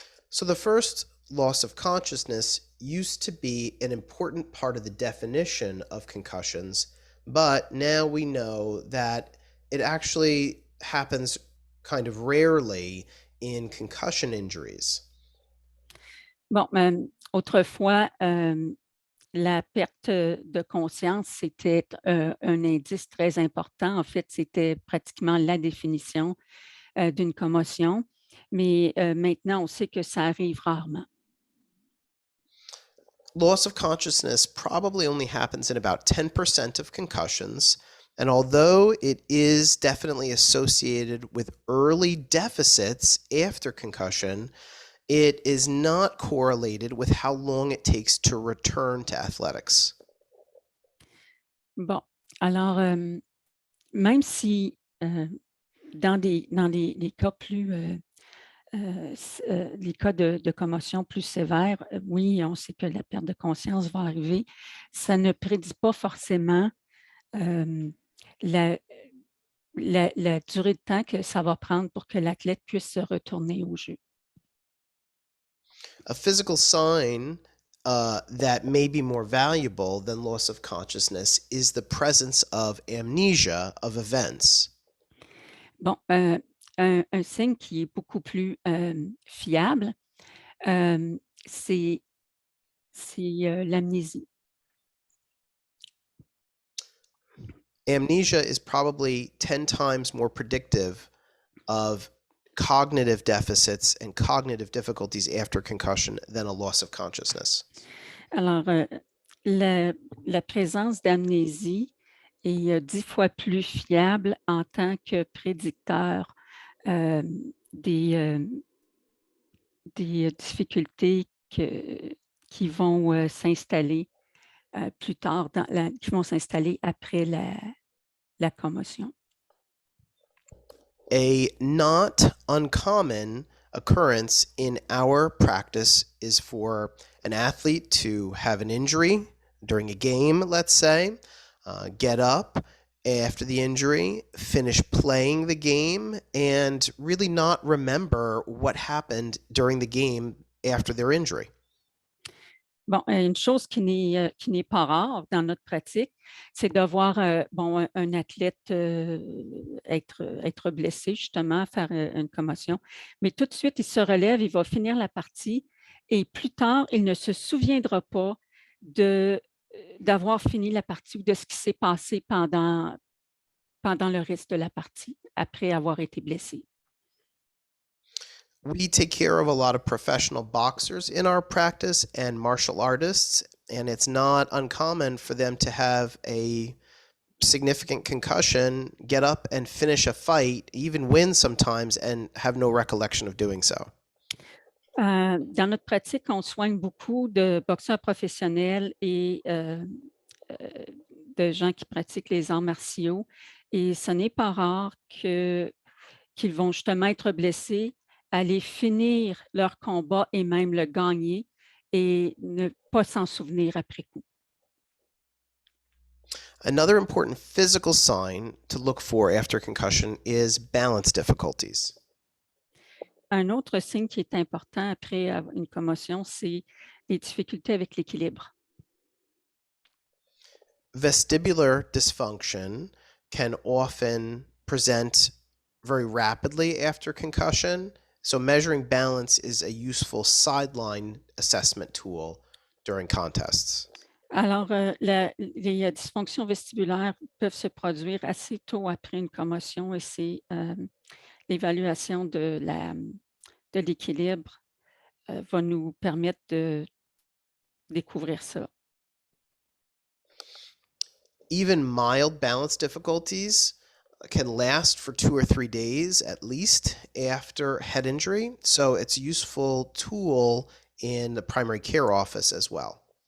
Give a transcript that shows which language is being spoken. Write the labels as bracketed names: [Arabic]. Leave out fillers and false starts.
[English] So the first, loss of consciousness, used to be an important part of the definition of concussions, but now we know that it actually happens kind of rarely in concussion injuries. [French] Bon, autrefois, la perte de conscience, c'était un indice très important. En fait, c'était pratiquement la définition d'une commotion, mais maintenant, on sait que ça arrive rarement. [English] Loss of consciousness probably only happens in about 10% of concussions, and although it is definitely associated with early deficits after concussion, it is not correlated with how long it takes to return to athletics. [French] Bon, alors, même si dans les cas plus, les cas de commotion plus sévères, oui, on sait que la perte de conscience va arriver. Ça ne prédit pas forcément la durée de temps que ça va prendre pour que l'athlète puisse se retourner au jeu. [English] A physical sign that may be more valuable than loss of consciousness is the presence of amnesia of events. [French] Bon, un signe qui est beaucoup plus fiable, c'est l'amnésie. [English] Amnesia is probably 10 times more predictive of cognitive deficits and cognitive difficulties after concussion than a loss of consciousness. [French] Alors, la présence d'amnésie est 10 fois plus fiable en tant que prédicteur des des difficultés qui vont s'installer plus tard, qui vont s'installer après la commotion. [English] A not uncommon occurrence in our practice is for an athlete to have an injury during a game, let's say, get up after the injury, finish playing the game, and really not remember what happened during the game after their injury. [French] Bon, une chose qui n'est pas rare dans notre pratique, c'est de voir un athlète être blessé, justement, faire une commotion. Mais tout de suite, il se relève, il va finir la partie et plus tard, il ne se souviendra pas d'avoir fini la partie ou de ce qui s'est passé pendant le reste de la partie, après avoir été blessé. [English] We take care of a lot of professional boxers in our practice and martial artists, and it's not uncommon for them to have a significant concussion, get up and finish a fight, even win sometimes, and have no recollection of doing so. [French] Dans notre pratique, on soigne beaucoup de boxeurs professionnels et de gens qui pratiquent les arts martiaux. Et ce n'est pas rare qu'ils vont justement être blessés, aller finir leur combat et même le gagner et ne pas s'en souvenir après coup. [English] Another important physical sign to look for after concussion is balance difficulties. [French] Un autre signe qui est important après une commotion, c'est les difficultés avec l'équilibre. [English] Vestibular dysfunction can often present very rapidly after concussion, so measuring balance is a useful sideline assessment tool during contests. [French] Alors, les dysfonctions vestibulaires peuvent se produire assez tôt après une commotion et c'est l'évaluation de l'équilibre va nous permettre de découvrir ça. [English] Even mild balance difficulties can last for 2 or 3 days at least after head injury, so it's a useful tool in the primary care office as well.